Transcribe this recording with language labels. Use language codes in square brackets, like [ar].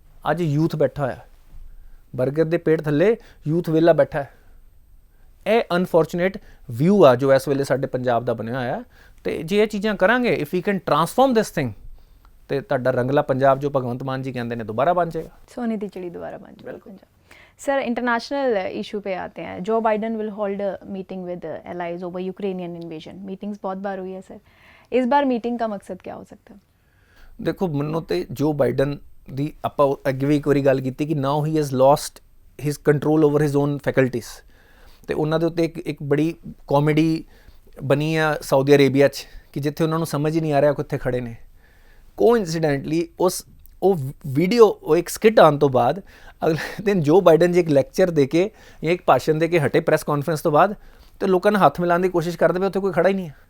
[pa] ਅੱਜ ਯੂਥ ਬੈਠਾ ਹੋਇਆ ਬਰਗਰ ਦੇ ਪੇੜ ਥੱਲੇ, ਯੂਥ ਵਿਹਲਾ ਬੈਠਾ ਹੈ। ਇਹ ਅਨਫੋਰਚੂਨੇਟ ਵਿਊ ਆ ਜੋ ਇਸ ਵੇਲੇ ਸਾਡੇ ਪੰਜਾਬ ਦਾ ਬਣਿਆ ਹੋਇਆ। ਅਤੇ ਜੇ ਇਹ ਚੀਜ਼ਾਂ ਕਰਾਂਗੇ, [en] if you can transform this thing, [pa] ਤੇ ਤੁਹਾਡਾ ਰੰਗਲਾ ਪੰਜਾਬ ਜੋ ਭਗਵੰਤ ਮਾਨ ਜੀ ਕਹਿੰਦੇ ਨੇ ਦੁਬਾਰਾ ਬਣ ਜਾਏਗਾ, [hi] सोने की चिड़ी दोबारा बन जाएगा पंजाब। सर, इंटरनेशनल इशू पे आते हैं। [en] जो Biden will hold meeting with allies over Ukrainian invasion. [hi] Meetings बहुत बार हुई है सर, इस बार मीटिंग का मकसद क्या हो सकता है? [pa] ਦੇਖੋ, ਮੈਨੂੰ ਤੇ ਜੋ ਬਾਈਡਨ ਦੀ ਆਪਾਂ ਅੱਗੇ ਵੀ ਇੱਕ ਵਾਰੀ ਗੱਲ ਕੀਤੀ ਕਿ [en] now he has lost his control over his own faculties, [pa] ਅਤੇ ਉਹਨਾਂ ਦੇ ਉੱਤੇ ਇੱਕ ਬੜੀ ਕਾਮੇਡੀ ਬਣੀ ਆ ਸਾਊਦੀ ਅਰੇਬੀਆ 'ਚ ਕਿ ਜਿੱਥੇ ਉਹਨਾਂ ਨੂੰ ਸਮਝ ਹੀ ਨਹੀਂ ਆ ਰਿਹਾ ਕਿੱਥੇ ਖੜੇ ਨੇ। ਕੋਇਨਸੀਡੈਂਟਲੀ ਉਹ ਵੀਡੀਓ, ਉਹ ਇੱਕ ਸਕਿੱਟ ਆਉਣ ਤੋਂ ਬਾਅਦ ਅਗਲੇ ਦਿਨ ਜੋ ਬਾਈਡਨ ਜੀ ਇੱਕ ਲੈਕਚਰ ਦੇ ਕੇ ਜਾਂ ਇੱਕ ਭਾਸ਼ਣ ਦੇ ਕੇ ਹਟੇ ਪ੍ਰੈਸ ਕਾਨਫਰੰਸ ਤੋਂ ਬਾਅਦ, ਅਤੇ ਲੋਕਾਂ ਨੇ ਹੱਥ ਮਿਲਾਉਣ ਦੀ ਕੋਸ਼ਿਸ਼ ਕਰਦੇ ਪਏ, ਉੱਥੇ ਕੋਈ ਖੜਾ ਹੀ ਨਹੀਂ ਹੈ।